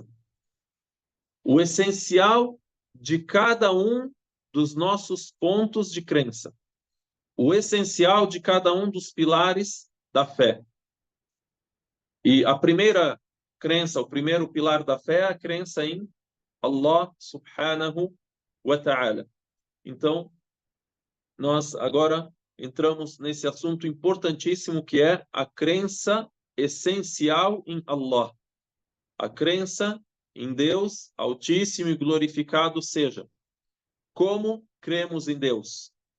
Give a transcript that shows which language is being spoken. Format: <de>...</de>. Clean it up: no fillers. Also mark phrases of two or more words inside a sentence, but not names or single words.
<pt>O essencial de cada um dos nossos pontos de crença. O essencial de cada um dos pilares da fé. E a primeira crença, o primeiro pilar da fé é a crença em Allah</pt> <ar>سبحانه وتعالى.</ar> <pt>Então, nós agora entramos nesse assunto importantíssimo que é a crença essencial em Allah. A crença em Deus Altíssimo e glorificado seja. Como cremos em Deus?</pt>